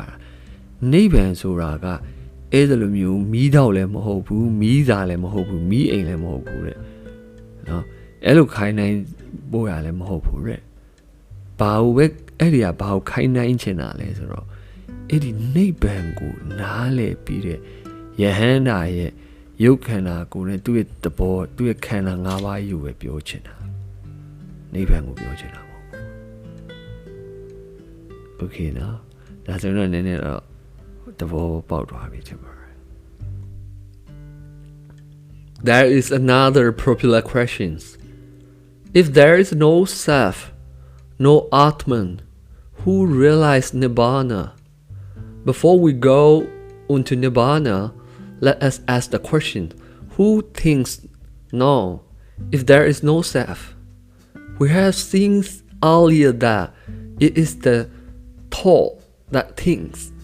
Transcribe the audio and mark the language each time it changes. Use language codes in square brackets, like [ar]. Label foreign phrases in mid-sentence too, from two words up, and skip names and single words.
[my] နိဗ္ဗာန်ဆိုတာကအဲ့ဒါလိုမျိုးမီးတောက်လည်းမဟုတ်ဘူးမီးစာလည်းမဟုတ်ဘူးမီးအိမ်လည်းမဟုတ်ဘူးတဲ့နော်အဲ့လိုခိုင်းနိုင်ပို့ရလည်းမဟုတ်ဘူးတဲ့ဘာလို့ပဲအဲ့ဒီကဘာကိုခိုင်းနိုင်ချင်တာလဲဆိုတော့အဲ့ဒီနိဗ္ဗာန်ကိုနားလည်ပြီးတဲ့ယဟန္တာရဲ့ရုပ်ခန္ဓာကိုယ်နဲ့သူ့ရဲ့သဘောသူ့ရဲ့ခန္ဓာ၅ပါးယူပဲပြောချင်တာနိဗ္ဗာန်ကိုပြောချင်တာပေါ့ โอเคနော်ဒါဆိုတော့နည်းနည်းတော့သဘောပေါက်သွားပြီချင်ပါတယ် [en] There is another popular question if there is no self no Atman who realize Nibbana before we go into Nibbana let us ask the question who thinks no if there is no self we have seen earlier that it is the thought that thinks